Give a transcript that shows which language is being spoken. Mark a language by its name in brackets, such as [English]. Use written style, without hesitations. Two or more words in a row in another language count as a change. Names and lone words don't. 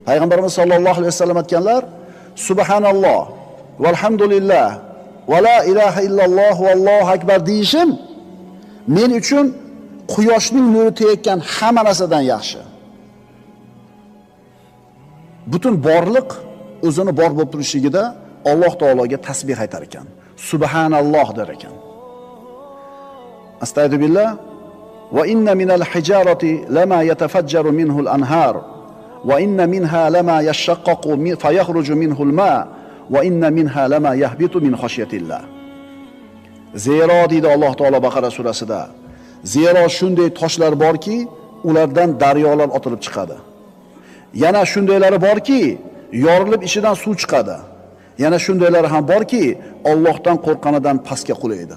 [Uzbek] Payg'ambarimiz [Arabic] صلى الله عليه وسلم [Uzbek] aytganlar: [Arabic] "سبحان الله، والحمد لله، ولا إله إلا الله، والله أكبر" [Uzbek] deyishim men uchun quyoshning nuri tegayotgan hamma narsadan yaxshi. Butun borliq o'zini bor bo'lib turishligida Alloh taologa tasbih aytar ekan. Subhanalloh der ekan. Astagfirullah. [Arabic] وإن من الحجارة لما يتفجر منه الأنهار. وإن منها لما يشقق فيخرج منه الماء. وإن منها لما يهبط من خشية الله. [Uzbek] Zero deydi Alloh taolo Baqara surasida. Zero shunday toshlar borki, ulardan daryolar otilib chiqadi. Yana shundaylari borki, yorilib ichidan suv chiqadi. Yana shundaylari ham borki, Allohdan qo'rqqanidan pastga qulaydi.